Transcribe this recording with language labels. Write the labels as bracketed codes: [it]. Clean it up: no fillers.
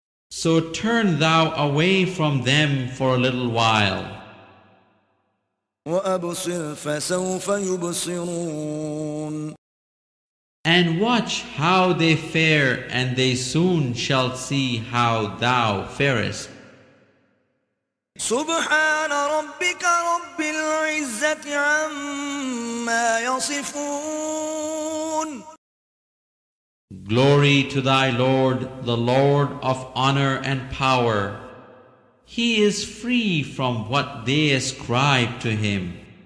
[en] So turn thou away from them for a little while. [ar] وأبصر فسوف يبصرون. [en] And watch how they fare, and they soon shall see how thou farest. [ar] سبحان ربك رب العزة عما يصفون. [en] Glory to thy Lord, the Lord of honor and power. He is free from what they ascribe to him.